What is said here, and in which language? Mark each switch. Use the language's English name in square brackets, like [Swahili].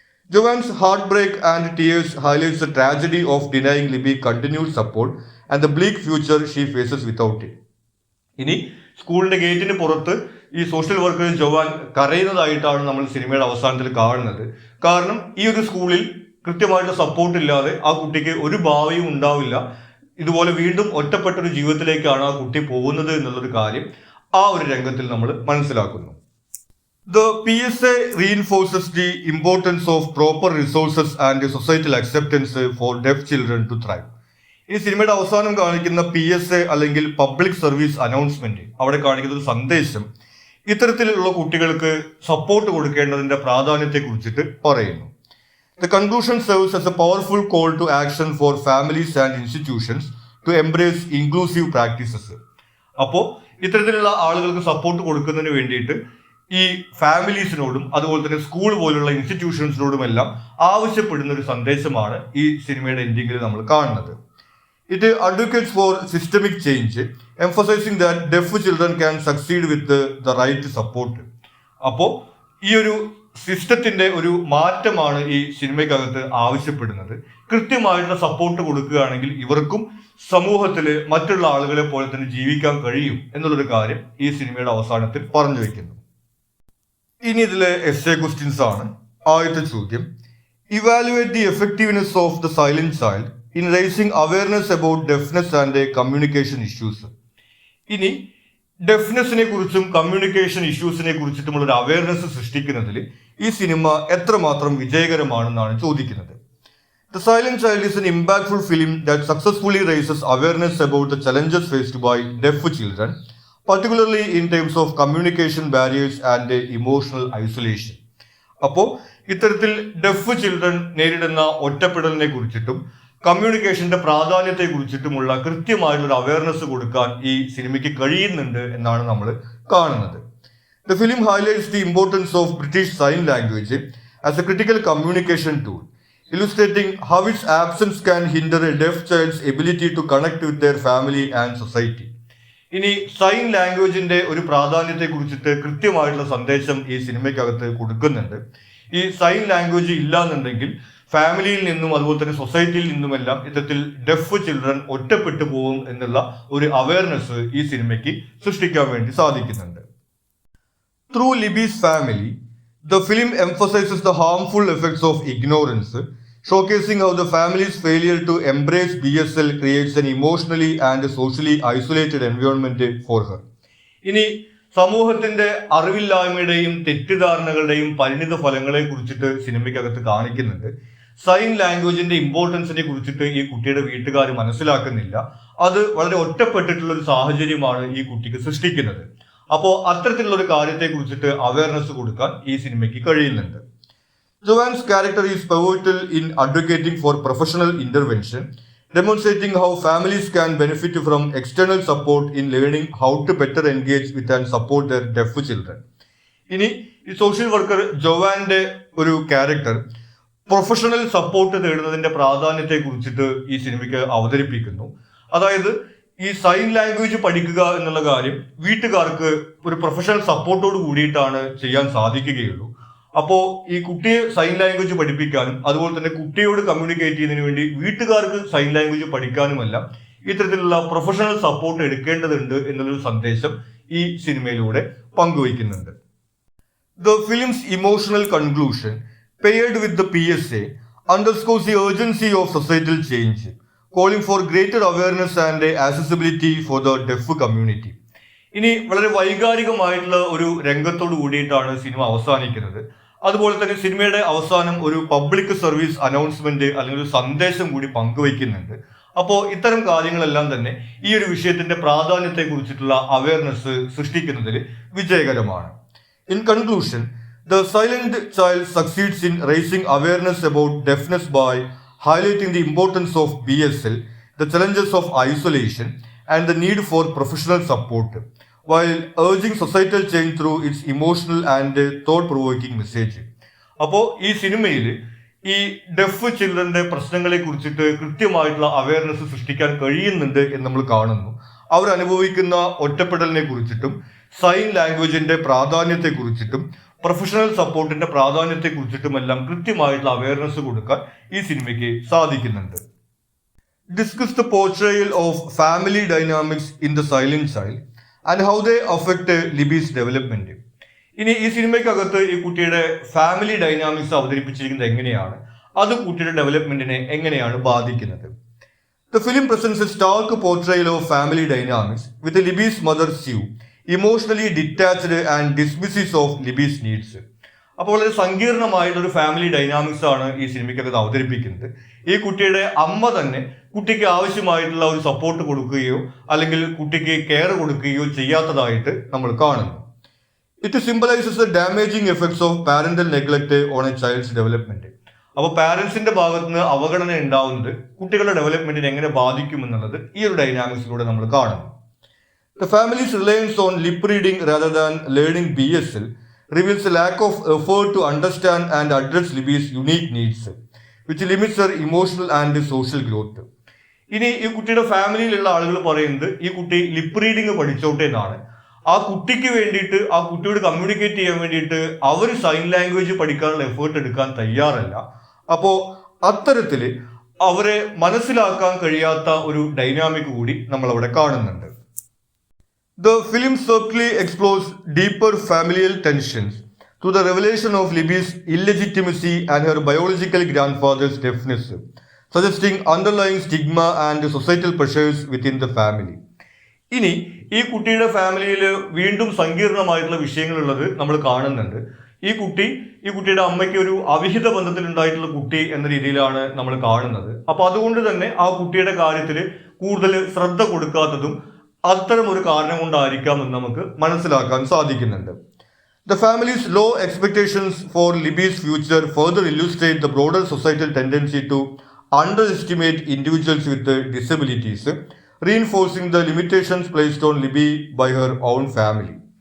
[English] Joanne's heartbreak and tears highlights the tragedy of denying Libby continued support and the bleak future she faces without it. [Malayalam] ഇനി സ്കൂളിന്റെ ഗേറ്റിന് പുറത്ത് ഈ social worker Joan കരയുന്നതായിട്ടാണ് നമ്മൾ സിനിമയുടെ അവസാനത്തിൽ കാണുന്നത്. കാരണം ഈ ഒരു സ്കൂളിൽ കൃത്യമായിട്ട് സപ്പോർട്ട് ഇല്ലാതെ ആ കുട്ടിക്ക് ഒരു ഭാവിയും ഉണ്ടാവില്ല. ഇതുപോലെ വീണ്ടും ഒറ്റപ്പെട്ടൊരു ജീവിതത്തിലേക്കാണ് ആ കുട്ടി പോകുന്നത് എന്നുള്ളൊരു കാര്യം ആ ഒരു രംഗത്തിൽ നമ്മൾ മനസ്സിലാക്കുന്നു. [English] The PSA reinforces the importance of proper resources and societal acceptance for deaf children to thrive. [Malayalam] ഈ സിനിമയുടെ അവസാനം കാണിക്കുന്ന PSA അല്ലെങ്കിൽ പബ്ലിക് സർവീസ് അനൗൺസ്മെന്റ്, അവിടെ കാണിക്കുന്ന ഒരു സന്ദേശം ഇത്തരത്തിലുള്ള കുട്ടികൾക്ക് സപ്പോർട്ട് കൊടുക്കേണ്ടതിന്റെ പ്രാധാന്യത്തെ കുറിച്ചിട്ട് പറയുന്നു. [English] The conclusion serves as a powerful call to action for families and institutions to embrace inclusive practices. [Malayalam] അപ്പോൾ ഇത്തരത്തിലുള്ള ആളുകൾക്ക് സപ്പോർട്ട് കൊടുക്കുന്നതിന് വേണ്ടിയിട്ട് ഈ ഫാമിലീസിനോടും അതുപോലെ തന്നെ സ്കൂൾ പോലുള്ള ഇൻസ്റ്റിറ്റ്യൂഷൻസിനോടും എല്ലാം ആവശ്യപ്പെടുന്ന ഒരു സന്ദേശമാണ് ഈ സിനിമയുടെ എൻഡിങ്ങിൽ നമ്മൾ കാണുന്നത്. [English] It advocates for systemic change, emphasising that deaf children can succeed with the right support. [Malayalam] അപ്പോൾ ഈ ഒരു സിസ്റ്റത്തിന്റെ ഒരു മാറ്റമാണ് ഈ സിനിമയ്ക്കകത്ത് ആവശ്യപ്പെടുന്നത്. കൃത്യമായിട്ടുള്ള സപ്പോർട്ട് കൊടുക്കുകയാണെങ്കിൽ ഇവർക്കും സമൂഹത്തിൽ മറ്റുള്ള ആളുകളെ പോലെ തന്നെ ജീവിക്കാൻ കഴിയും എന്നുള്ളൊരു കാര്യം ഈ സിനിമയുടെ അവസാനത്തിൽ പറഞ്ഞു വെക്കുന്നു. ഇനി ഇതിലെ എസ്സേ ക്വസ്റ്റ്യൻസ് ആണ്. ആദ്യത്തെ ചോദ്യം, [English] Evaluate the effectiveness of the Silent Child in raising awareness about deafness and communication issues. [Malayalam] ഇനി ഡെഫ്നെസ്സിനെ കുറിച്ചും കമ്മ്യൂണിക്കേഷൻ ഇഷ്യൂസിനെ കുറിച്ചിട്ടുമുള്ള ഒരു അവയർനെസ് സൃഷ്ടിക്കുന്നതിൽ ഈ സിനിമ എത്രമാത്രം വിജയകരമാണെന്നാണ് ചോദിക്കുന്നത്. [English] The Silent Child is an impactful film that successfully raises awareness about the challenges faced by deaf children, particularly in terms of communication barriers and emotional isolation. [Malayalam] അപ്പോൾ ഇത്തരത്തിൽ def children നേരിടുന്ന ഒറ്റപ്പെടലിനെ കുറിച്ചിട്ടും കമ്മ്യൂണിക്കേഷന്റെ പ്രാധാന്യത്തെ കുറിച്ചിട്ടുമുള്ള കൃത്യമായിട്ടുള്ള അവയർനെസ് കൊടുക്കാൻ ഈ സിനിമയ്ക്ക് കഴിയുന്നുണ്ട് എന്നാണ് നമ്മൾ കാണുന്നത്. [English] The film highlights the importance of British Sign Language as a critical communication tool, illustrating how its absence can hinder a deaf child's ability to connect with their family and society. [Malayalam] ഇനി sign ലാംഗ്വേജിന്റെ ഒരു പ്രാധാന്യത്തെ കുറിച്ചിട്ട് കൃത്യമായിട്ടുള്ള സന്ദേശം ഈ സിനിമയ്ക്കകത്ത് കൊടുക്കുന്നുണ്ട്. ഈ sign language ഇല്ലാന്നുണ്ടെങ്കിൽ ഫാമിലിയിൽ നിന്നും അതുപോലെ തന്നെ സൊസൈറ്റിയിൽ നിന്നുമെല്ലാം ഇത്തരത്തിൽ ഡെഫ് ചിൽഡ്രൻ ഒറ്റപ്പെട്ടു പോകും എന്നുള്ള ഒരു അവയർനെസ് ഈ സിനിമയ്ക്ക് സൃഷ്ടിക്കാൻ വേണ്ടി സാധിക്കുന്നുണ്ട്. [English] Through Libby's family, the film emphasizes the harmful effects of ignorance, showcasing how the family's failure to embrace BSL creates an emotionally and socially isolated environment for her. [Malayalam] ഇനി സമൂഹത്തിന്റെ അറിവില്ലായ്മയുടെയും തെറ്റിദ്ധാരണകളുടെയും പരിണിത ഫലങ്ങളെ കുറിച്ചിട്ട് സിനിമയ്ക്കകത്ത് കാണിക്കുന്നുണ്ട്. സൈൻ ലാംഗ്വേജിന്റെ ഇമ്പോർട്ടൻസിനെ കുറിച്ചിട്ട് ഈ കുട്ടിയുടെ വീട്ടുകാർ മനസ്സിലാക്കുന്നില്ല. അത് വളരെ ഒറ്റപ്പെട്ടിട്ടുള്ള ഒരു സാഹചര്യമാണ് ഈ കുട്ടിക്ക് സൃഷ്ടിക്കുന്നത്. അപ്പോൾ അത്തരത്തിലുള്ള ഒരു കാര്യത്തെ കുറിച്ചിട്ട് അവയർനെസ് കൊടുക്കാൻ ഈ സിനിമയ്ക്ക് കഴിയുന്നുണ്ട്. [English] Joanne's character is pivotal in advocating for professional intervention, demonstrating how families can benefit from external support in learning how to better engage with and support their deaf children. [Malayalam] ഇനി ഈ സോഷ്യൽ വർക്കർ ജോവാന്റെ ഒരു character professional support തേടുന്നതിന്റെ പ്രാധാന്യത്തെ കുറിച്ചിട്ട് ഈ സിനിമയ്ക്ക് അവതരിപ്പിക്കുന്നു. അതായത് ഈ സൈൻ ലാംഗ്വേജ് പഠിക്കുക എന്നുള്ള കാര്യം വീട്ടുകാർക്ക് ഒരു പ്രൊഫഷണൽ സപ്പോർട്ടോട് കൂടിയിട്ടാണ് ചെയ്യാൻ സാധിക്കുകയുള്ളൂ. അപ്പോൾ ഈ കുട്ടിയെ സൈൻ ലാംഗ്വേജ് പഠിപ്പിക്കാനും അതുപോലെ തന്നെ കുട്ടിയോട് കമ്മ്യൂണിക്കേറ്റ് ചെയ്യുന്നതിന് വേണ്ടി വീട്ടുകാർക്ക് സൈൻ ലാംഗ്വേജ് പഠിക്കാനുമല്ല ഇത്തരത്തിലുള്ള പ്രൊഫഷണൽ സപ്പോർട്ട് എടുക്കേണ്ടതുണ്ട് എന്നുള്ളൊരു സന്ദേശം ഈ സിനിമയിലൂടെ പങ്കുവയ്ക്കുന്നുണ്ട്. [English] The film's emotional conclusion, paired with the PSA, underscores the urgency of societal change, calling for greater awareness and accessibility for the deaf community. [Malayalam] ഇനി വളരെ വൈകാരികമായിട്ടുള്ള ഒരു രംഗത്തോട് കൂടിയിട്ടാണ് സിനിമ അവസാനിക്കുന്നത്. അതുപോലെ തന്നെ സിനിമയുടെ അവസാനം ഒരു പബ്ലിക് സർവീസ് അനൗൺസ്മെന്റ് അല്ലെങ്കിൽ ഒരു സന്ദേശം കൂടി പങ്കുവയ്ക്കുന്നുണ്ട്. അപ്പോൾ ഇത്തരം കാര്യങ്ങളെല്ലാം തന്നെ ഈ ഒരു വിഷയത്തിന്റെ പ്രാധാന്യത്തെ കുറിച്ചിട്ടുള്ള അവയർനെസ് സൃഷ്ടിക്കുന്നതിൽ വിജയകരമാണ്. [English] In conclusion, The Silent Child succeeds in raising awareness about deafness by highlighting the importance of BSL, the challenges of isolation, and the need for professional support, while urging societal change through its emotional and thought-provoking message. [Malayalam] അപ്പോൾ ഈ സിനിമയിൽ ഈ def ചിൽഡ്രന്റെ പ്രശ്നങ്ങളെ കുറിച്ചിട്ട് കൃത്യമായിട്ടുള്ള awareness സൃഷ്ടിക്കാൻ കഴിയുന്നുണ്ട് എന്ന് നമ്മൾ കാണുന്നു. അവർ അനുഭവിക്കുന്ന ഒറ്റപ്പെടലിനെ കുറിച്ചിട്ടും സൈൻ ലാംഗ്വേജിന്റെ പ്രാധാന്യത്തെ കുറിച്ചിട്ടും പ്രൊഫഷണൽ സപ്പോർട്ടിന്റെ പ്രാധാന്യത്തെ കുറിച്ചിട്ടുമെല്ലാം കൃത്യമായിട്ടുള്ള അവയർനെസ് കൊടുക്കാൻ ഈ സിനിമയ്ക്ക് സാധിക്കുന്നുണ്ട്. [English] Discuss the portrayal of family dynamics in The Silent Child and how they affect Libby's development. [Malayalam] ഇനി ഈ സിനിമയ്ക്കകത്ത് ഈ കുട്ടിയുടെ ഫാമിലി ഡൈനാമിക്സ് അവതരിപ്പിച്ചിരിക്കുന്നത് എങ്ങനെയാണ്, അത് കുട്ടിയുടെ ഡെവലപ്മെന്റിനെ എങ്ങനെയാണ് ബാധിക്കുന്നത്. [English] The film presents a stark portrayal of family dynamics with Libby's mother Sue emotionally detached and dismissive of Libby's needs. [Malayalam] അപ്പോൾ വളരെ സങ്കീർണമായിട്ടൊരു ഫാമിലി ഡൈനാമിക്സ് ആണ് ഈ സിനിമയ്ക്കകത്ത് അവതരിപ്പിക്കുന്നത്. ഈ കുട്ടിയുടെ അമ്മ തന്നെ കുട്ടിക്ക് ആവശ്യമായിട്ടുള്ള ഒരു സപ്പോർട്ട് കൊടുക്കുകയോ അല്ലെങ്കിൽ കുട്ടിക്ക് കെയർ കൊടുക്കുകയോ ചെയ്യാത്തതായിട്ട് നമ്മൾ കാണുന്നു. [English] It symbolises the damaging effects of parental neglect on a child's development. [Malayalam] അപ്പോൾ പാരന്റ്സിന്റെ ഭാഗത്ത് നിന്ന് അവഗണന ഉണ്ടാവുന്നത് കുട്ടികളുടെ ഡെവലപ്മെന്റിനെ എങ്ങനെ ബാധിക്കുമെന്നുള്ളത് ഈ ഒരു ഡൈനാമിക്സിലൂടെ നമ്മൾ കാണുന്നു. [English] The family's reliance on lip reading rather than learning BSL reveals a lack of effort to understand and address Libby's unique needs, which limits her emotional and social growth. [Malayalam] ഇനി ഈ കുട്ടിയുടെ ഫാമിലിയിലുള്ള ആളുകൾ പറയുന്നത് ഈ കുട്ടി ലിപ്പ് റീഡിങ് പഠിച്ചോട്ടെ എന്നാണ്. ആ കുട്ടിക്ക് വേണ്ടിയിട്ട് ആ കുട്ടിയോട് കമ്മ്യൂണിക്കേറ്റ് ചെയ്യാൻ വേണ്ടിയിട്ട് അവർ സൈൻ ലാംഗ്വേജ് പഠിക്കാനുള്ള എഫേർട്ട് എടുക്കാൻ തയ്യാറല്ല. അപ്പോൾ അത്തരത്തിൽ അവരെ മനസ്സിലാക്കാൻ കഴിയാത്ത ഒരു ഡൈനാമിക് കൂടി നമ്മൾ അവിടെ കാണുന്നുണ്ട്. [English] The film subtly explores deeper familial tensions through the revelation of Libby's illegitimacy and her biological grandfather's deafness, suggesting underlying stigma and societal pressures within the family. [Malayalam] ഇനി ഈ കുട്ടിയുടെ ഫാമിലിയിൽ വീണ്ടും സങ്കീർണമായിട്ടുള്ള വിഷയങ്ങളുള്ളത് നമ്മൾ കാണുന്നുണ്ട്. ഈ കുട്ടിയുടെ അമ്മയ്ക്ക് ഒരു അവിഹിത ബന്ധത്തിലുണ്ടായിട്ടുള്ള കുട്ടി എന്ന രീതിയിലാണ് നമ്മൾ കാണുന്നത്. അപ്പൊ അതുകൊണ്ട് തന്നെ ആ കുട്ടിയുടെ കാര്യത്തിൽ കൂടുതൽ ശ്രദ്ധ കൊടുക്കാത്തതും അത്തരം ഒരു കാരണം കൊണ്ടായിരിക്കാം എന്ന് നമുക്ക് മനസ്സിലാക്കാൻ സാധിക്കുന്നുണ്ട്. [English] The family's low expectations for Libby's future further illustrate the broader societal tendency to underestimate individuals with disabilities, reinforcing the limitations placed on Libby by her own family.